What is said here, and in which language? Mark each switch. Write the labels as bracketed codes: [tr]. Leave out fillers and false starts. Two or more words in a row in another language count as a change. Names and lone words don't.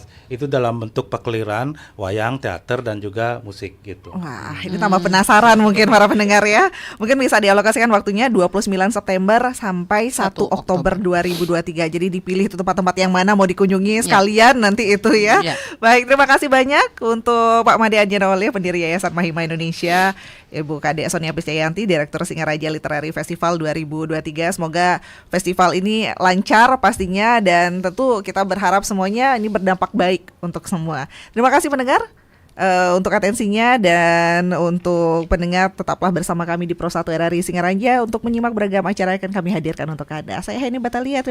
[id] Itu dalam bentuk pakliran, wayang, teater, dan juga musik gitu. Wah, ini tambah penasaran mungkin para pendengar ya. Mungkin bisa dialokasikan waktunya 29 September sampai 1 Oktober 2023. Jadi dipilih itu tempat-tempat yang mana mau dikunjungi sekalian nanti itu ya. Baik, terima kasih banyak untuk Pak Made Anjana Oleh, pendiri Yayasan Mahima Indonesia, Ibu Kadek Sonia Prisciyanti, Direktur Singaraja Literary Festival 2023. Semoga festival ini lancar pastinya, dan tentu kita berharap semuanya ini berdampak baik untuk semua. Terima kasih pendengar untuk atensinya, dan untuk pendengar tetaplah bersama kami di Pro 1 RRI Singaraja untuk menyimak beragam acara yang akan kami hadirkan untuk Anda.